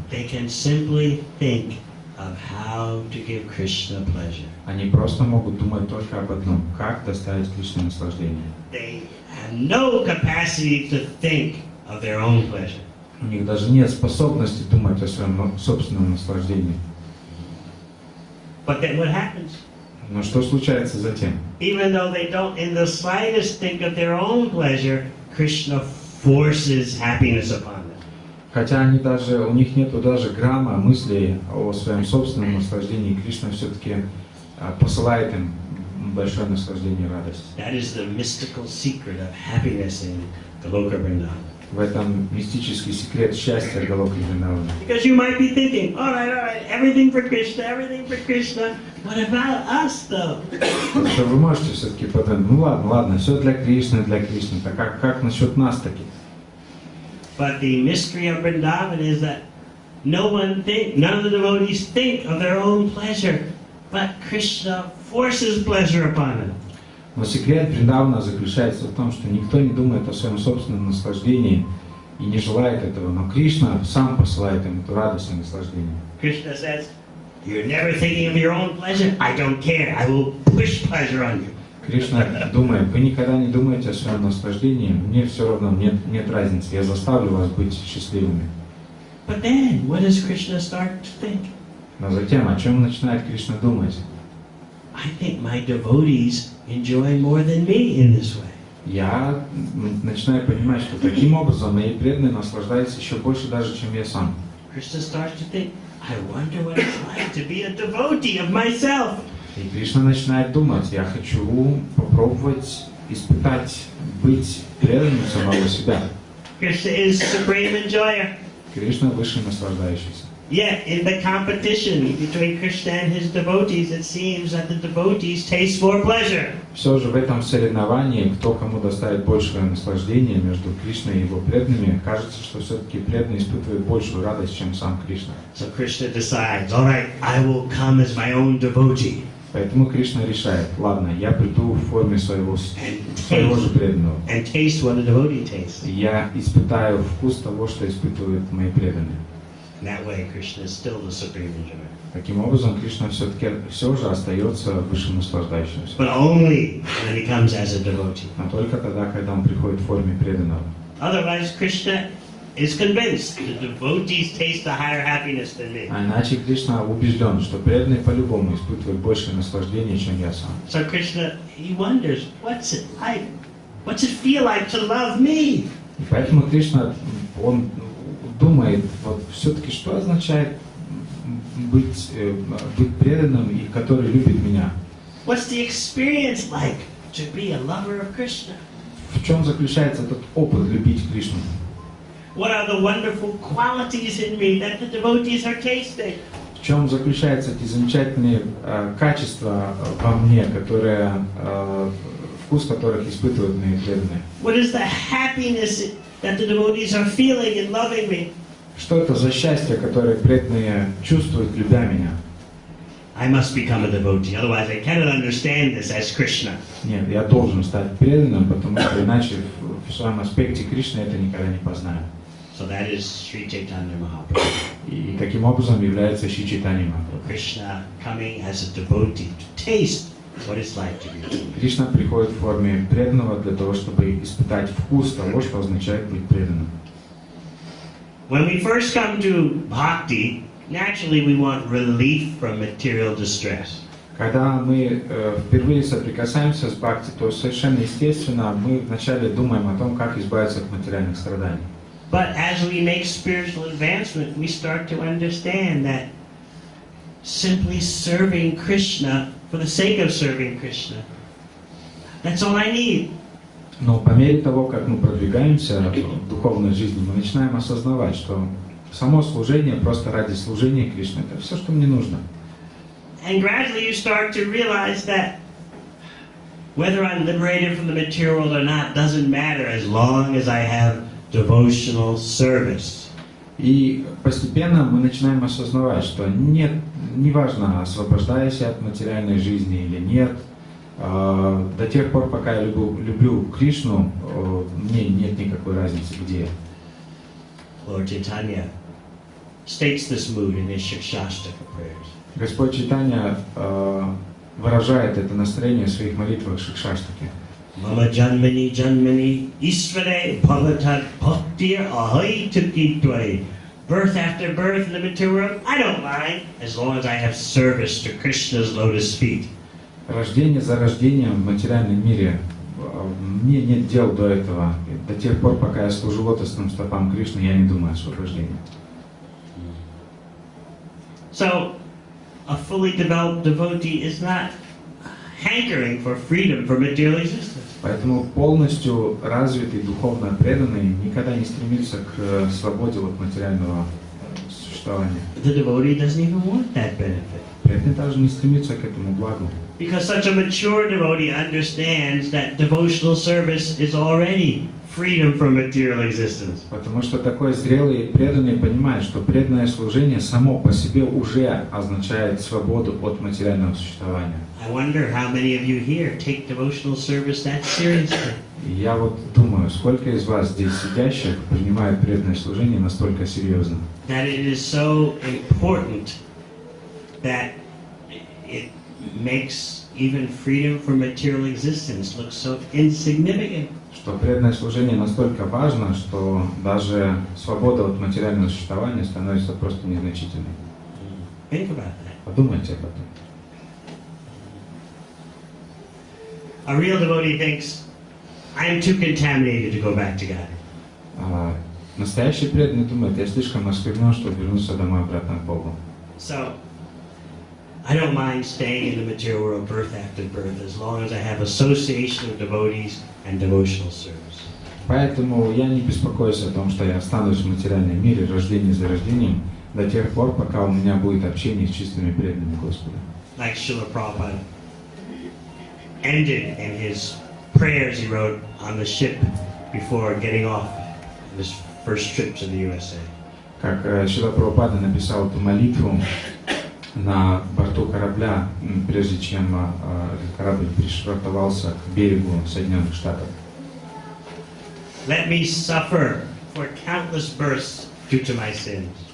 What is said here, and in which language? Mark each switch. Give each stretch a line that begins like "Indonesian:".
English: They can simply think of how to give Krishna pleasure.
Russian: Они просто могут думать только об одном: как доставить Кришне наслаждение.
English: They have no capacity to think of their own pleasure.
Russian: У них даже нет способности думать о своем собственном наслаждении.
English: But then what happens?
Russian: Но что случается затем?
English: Even though they don't in the slightest think of their own pleasure, Krishna forces happiness upon them.
Russian: Хотя у них нету даже грамма мыслей о своем собственном наслаждении, Кришна все-таки посылает им большое наслаждение и радость.
English: That is the mystical secret of happiness in Goloka Vrindavan.
Russian: В этом мистический секрет счастья Галоки Вриндавана.
English: Because you might be thinking, all right, everything for Krishna. What about us, though?
Russian: Что вы можете все-таки подумать, ну ладно, все для Кришны, так как насчет нас таких?
English: But the mystery of Vrindavan is that none of the devotees think of their own pleasure, but Krishna forces pleasure upon them.
Russian: Но секрет Вриндавана заключается в том, что никто не думает о своем собственном наслаждении и не желает этого, но Кришна сам посылает им эту радость и наслаждение.
English: Krishna says, "You're never thinking of your own pleasure. I don't care. I will push pleasure on you."
Russian: Кришна думает: вы никогда не думаете о своем наслаждении, мне все равно, нет разницы, я заставлю вас быть счастливыми.
English: But then, what does Krishna start to think?
Russian: Но затем, о чем начинает Кришна думать?
English: I think my devotees enjoy more than me in this way.
Russian: Я начинаю понимать, что таким образом мои преданные наслаждаются еще больше даже, чем я сам.
English: Krishna starts to think, I wonder what it's like to be a devotee of myself.
Russian: И Кришна начинает думать: я хочу попробовать испытать, быть преданным самого себя.
English: Krishna is supreme enjoyer.
Russian: Кришна высший наслаждающийся.
English: Yet, in the competition between Krishna and his devotees, it seems that the devotees taste more pleasure.
Russian: Все же в этом соревновании, кто кому доставит большее наслаждение между Кришной и его преданными, кажется, что все-таки преданный испытывает большую радость, чем сам Кришна.
English: So Krishna decides, all right, I will come as my own devotee.
Russian: Поэтому Кришна решает: ладно, я приду в форме своего же преданного.
English: And taste what a devotee tastes.
Russian: Я испытаю вкус того, что испытывают мои преданные.
English: In that way, Krishna is still the supreme enjoyer.
Russian: Таким образом, Кришна все же остается высшим наслаждающимся.
English: But only when he comes as a devotee.
Russian: Но только тогда, когда он приходит в форме преданного.
English: Otherwise, Krishna is convinced the devotees taste a higher happiness than me.
Russian: А иначе Кришна убежден, что преданный по-любому испытывает большее наслаждение, чем я сам.
English: So Krishna, he wonders, what's it like? What's it feel like to love me?
Russian: И поэтому Кришна, он думает, вот все-таки что означает быть преданным и который любит меня.
English: What's the experience like to be a lover of Krishna?
Russian: В чем заключается этот опыт любить Кришну?
English: What are the wonderful qualities in me that the devotees are tasting?
Russian: В чем заключаются эти замечательные качества во мне, которые, вкус которых испытывают мои преданные?
English: What is the happiness that the devotees are feeling in loving me?
Russian: Что это за счастье, которое преданные чувствуют, любя меня?
English: I must become a devotee, otherwise I cannot understand this as Krishna.
Russian: Нет, я должен стать преданным, потому что иначе в своем аспекте Кришны это никогда не познаю.
English: So that is Sri Chaitanya Mahaprabhu.
Russian: И таким образом является Шри Чайтанья Махапрабху.
English: Krishna coming as a devotee to taste what it's like to be a devotee.
Russian: Кришна приходит в форме преданного для того, чтобы испытать вкус того, что означает быть преданным.
English: When we first come to bhakti, naturally we want relief from material distress.
Russian: Когда мы впервые соприкасаемся с бхакти, то совершенно естественно мы вначале думаем о том, как избавиться от материальных страданий.
English: But as we make spiritual advancement, we start to understand that simply serving Krishna for the sake of serving Krishna, that's all I need.
Russian: Но по мере того, как мы продвигаемся в духовной жизни, мы начинаем осознавать, что само служение просто ради служения Кришне — это все, что мне нужно.
English: And gradually you start to realize that whether I'm liberated from the material world or not doesn't matter as long as I have devotional service.
Russian: И постепенно мы начинаем осознавать, что неважно, освобождаюсь я от материальной жизни или нет, до тех пор, пока я люблю Кришну, мне нет никакой разницы, где.
English: Lord Chaitanya states this mood in his Shikshashtaka prayers.
Russian: Господь Чайтанья выражает это настроение в своих молитвах Шикшаштаки.
Sanskrit: Mama janmani janmani isvare bhavatat bhaktir ahai tukitwai.
English: Birth after birth in the material world, I don't mind, as long as I have service to Krishna's lotus feet.
Russian: Рождение за рождением в материальном мире, мне нет дел до этого. До тех пор, пока я служу лотосным стопам Кришны, я не думаю о освобождении.
English: So, a fully developed devotee is not hankering for freedom from material existence.
Russian: Поэтому полностью развитый, духовно преданный никогда не стремится к свободе от материального существования.
English: The devotee doesn't even want that benefit.
Russian: Преданный должен стремиться к этому благу.
English: Because such a mature devotee understands that devotional service is already freedom from material existence.
Russian: Потому что такой зрелый преданный понимает, что преданное служение само по себе уже означает свободу от материального существования.
English: I wonder how many of you here take devotional service that seriously.
Russian: И я вот думаю, сколько из вас здесь сидящих принимают преданное служение настолько серьезно.
English: That it is so important that it makes even freedom from material existence look so insignificant.
Russian: Что преданное служение настолько важно, что даже свобода от материального существования становится просто незначительной.
English: Think about that.
Russian: Подумайте об этом.
English: A real devotee thinks, I am too contaminated to go back to God.
Russian: Настоящий преданный думает, я слишком осквернен, чтобы вернуться домой обратно к Богу.
English: So, I don't mind staying in the material world birth after birth as long as I have association of devotees and devotional service.
Russian: Поэтому я не беспокоюсь о том, что я останусь в материальном мире рождение за рождением до тех пор, пока у меня будет общение с чистыми преданными Господа.
English: Like Srila Prabhupada ended in his prayers he wrote on the ship before getting off his first trip to the USA.
Russian: Как Шрила Прабхупада написал эту молитву на борту корабля, прежде чем этот корабль пришвартовался к берегу Соединенных Штатов.
English: Let me suffer for countless births due to my sins.